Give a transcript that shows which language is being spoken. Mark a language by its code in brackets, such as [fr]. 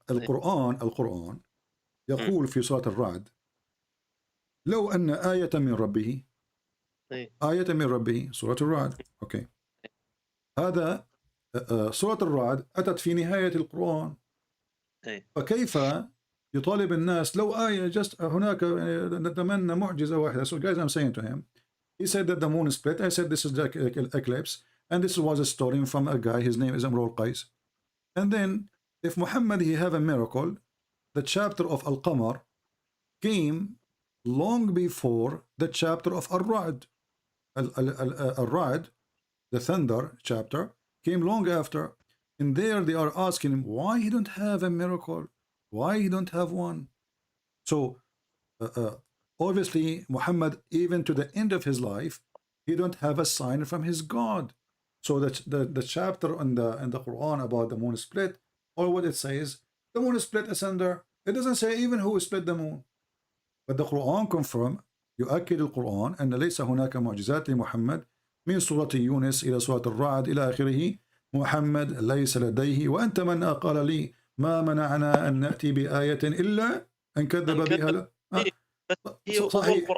[ar] القرآن يقول في سورة الرعد: لو أن آية من ربه، آية من ربه، سورة الرعد. أوكي، هذا سورة الرعد أتت في نهاية القرآن. فكيف يطالب الناس لو آية هناك نتمنى معجزة واحدة. [en] So guys, I'm saying to him, he said that the moon split. I said this is the eclipse, and this was a story from a guy, his name is Amr al-Qais. And then if Muhammad he have a miracle, the chapter of Al-Qamar came long before the chapter of Al-Ra'd. Al-Ra'd, the thunder chapter, came long after. And there they are asking him why he don't have a miracle, why he don't have one. So obviously Muhammad, even to the end of his life, he don't have a sign from his God. So that the chapter in the Quran about the moon split, or what it says, the moon split asunder. It doesn't say even who split the moon. But the Quran confirm, [ar] يؤكد القرآن أن ليس هناك معجزات لمحمد من سورة يونس إلى سورة الرعد إلى آخره. محمد ليس لديه. وأنت من قال لي ما منعنا أن نأتي بآية إلا أن كذب بها. صحيح.